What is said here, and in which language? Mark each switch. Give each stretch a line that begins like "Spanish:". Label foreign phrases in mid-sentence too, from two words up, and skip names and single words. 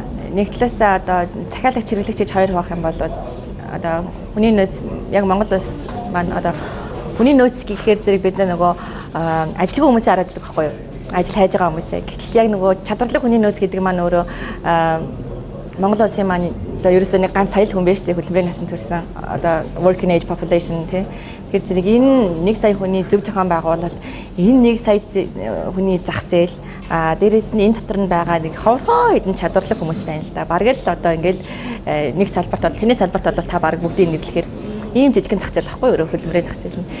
Mongolian: Нэг талаасаа одоо захиалагч хэрэглэгч гэж хоёр хуваах юм бол одоо хүний нөөц яг Монгол улс маань одоо хүний нөөц гэхээр зэрэг бид нөгөө ажилгүй хүмүүсээ хараад байдаг байхгүй юу? Ажил хайж байгаа хүмүүсээ. Гэтэл яг нөгөө чадварлаг хүний нөөц гэдэг маань өөрөө Монгол улсын маань одоо ерөөсөө нэг ганц сая хүн биш тийм хөдөлмөрийн насанд хүрсэн одоо
English: working age population
Mongolian: тийм. Тэгэхээр зэрэг энэ 1 сая хүний зөв зохион байгуулалт энэ 1 сая хүний зах зээл дээрээс нь энэ дотор нь байгаа нэг ховроо хэдэн чадварлаг хүмүүс байна л да. Бараг л одоо ингээл нэг салбарт бол тэний салбарт бол та бараг бүгдийг нэрлэхээр ийм жижигхэн зах зээл байхгүй өөрөө хөдөлмөрийн зах зээл нь.